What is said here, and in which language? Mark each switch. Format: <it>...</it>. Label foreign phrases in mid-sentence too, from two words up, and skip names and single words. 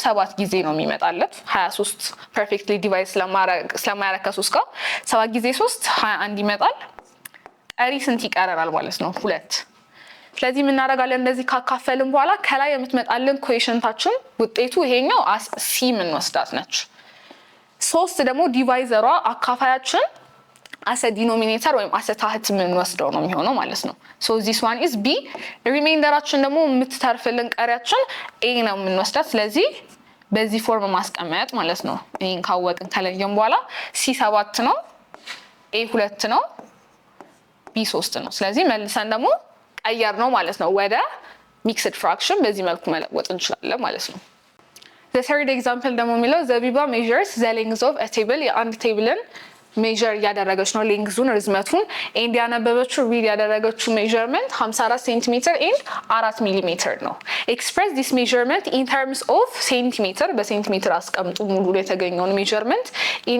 <am>7 ጊዜ ነው የሚመጣለት። 23</am> <en>perfectly divide</en> <am>ስለማያረግ ከ3 ጋር 7 ጊዜ 3 21 ይመጣል። ቀሪ ስንት ይቀረናል ማለት ነው? 2። ስለዚህ ምን እናደርጋለን? እንደዚህ ካካፈልን በኋላ ከላይ የምትመጣልን ኮኤፊሽንታችን ውጤቱ ይሄኛው ሲ ምን ወስዳት ነች። 3 ደግሞ ዲቫይዘሯ አካፋያችን</am> <en>as a denominator</en> <am>ወይም as a ታህት ምን ወስደው ነው የሚሆነው ማለት ነው።</am> <en>so this one is b</en> <am>ሪሜይንደራችን ደግሞ የምትተርፍልን ቀሪያችን a ነው የምንወስዳት። ስለዚህ በዚህ ፎርም ማስቀመጥ ማለት ነው። ይሄን ካወቅን ከለየን በኋላ c 7 ነው፣ a 2 ነው፣ b 3 ነው። ስለዚህ መልሰን ደግሞ ቀየር ነው ማለት ነው ወደ</am> <en>mixed fraction።</en> <am>በዚህ መልኩ መለወጥ እንችላለን ማለት ነው።</am> <en>the third example</en> <am>ደግሞ የሚለው ዘቢባ</am> <en>measures the length of a table</en> <am>የአንድ ቴብልን ሜጀር ያደረገች ነው ሌንግዙን ርዝመቱን ኤንድ ያነበበችው ሪድ ያደረገችው</am> <en>measurement 54 centimeter and 4 millimeter ነው። express this measurement in terms of centimeter</en> <am>በሴንቲሜትር አስቀምጡ ሙሉ የተገኘውን</am> <en>measurement in</en>